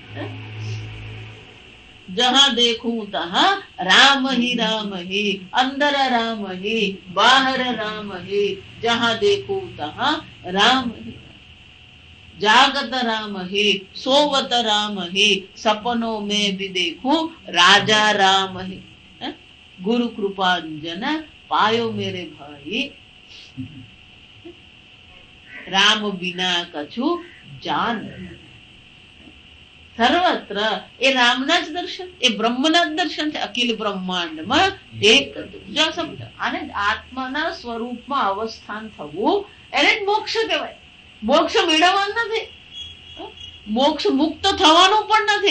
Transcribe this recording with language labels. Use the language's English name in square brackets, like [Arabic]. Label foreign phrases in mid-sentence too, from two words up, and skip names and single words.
[Hindi] जहाँ देखूँ तहाँ राम हि राम हि, अंदर राम हि बाहर राम हि. जहाँ देखूँ तहाँ राम हि, जागत राम हि सोवत राम हि, सपनो में भी देखूं राजा राम हि. गुरु कृपांजन पायो मेरे भाई, राम बिना कछु जान. [Gujarati] સર્વત્ર એ રામના જ દર્શન, એ બ્રહ્મના જ દર્શન છે. અખિલ બ્રહ્માંડમાં એક. જો સમજો, આને આત્માના સ્વરૂપમાં અવસ્થાન થવું એને જ મોક્ષ કહેવાય. મોક્ષ મેળવવાનું નથી, મોક્ષ મુક્ત થવાનું પણ નથી.